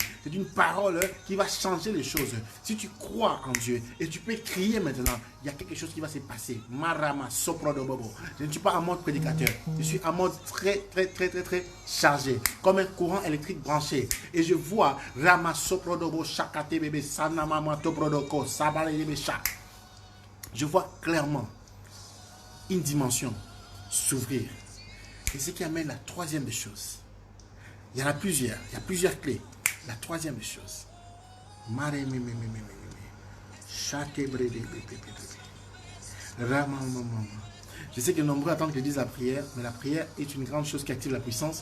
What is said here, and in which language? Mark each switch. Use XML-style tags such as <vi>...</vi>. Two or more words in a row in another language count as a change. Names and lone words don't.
<fr>C'est une parole qui va changer les choses. Si tu crois en Dieu et tu peux crier maintenant, il y a quelque chose qui va se passer. Marama, sopro de bobo. Je ne suis pas en mode prédicateur. Je suis en mode très chargé. Comme un courant électrique branché. Et je vois Rama, sopro de bobo, chakate bébé, sanama, toprodoko, sabale bébé, chak. Je vois clairement une dimension s'ouvrir. Et ce qui amène la troisième des choses. Il y en a plusieurs. Il y a plusieurs clés. La troisième des choses. Je sais que nombreux attendent que je dise la prière, mais la prière est une grande chose qui active la puissance.</fr>